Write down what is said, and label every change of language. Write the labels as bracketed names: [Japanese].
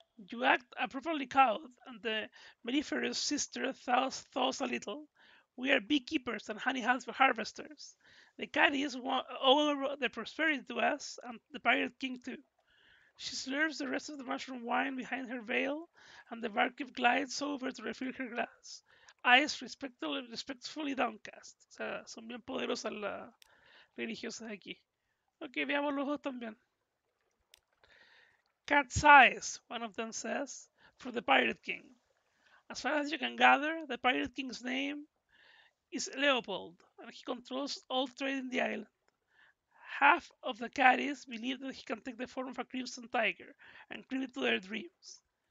[English] You act appropriately cowed, and the mellifera's sister thaws a little. We are beekeepers and honey harvesters. The caddies owe their prosperity to us, and the pirate king too. She slurps the rest of the mushroom wine behind her veil, and the barkeep glides over to refill her glass. Eyes respectfully downcast. [Spanish] O sea, son bien poderosas las religiosas aquí. Ok, veamos los dos también. [English] Cat's eyes, one of them says, for the Pirate King. As far as you can gather, the Pirate King's name is Leopold, and he controls all trade in the island. Half of the caddies believe that he can take the form of a crimson tiger and creep into their dreams.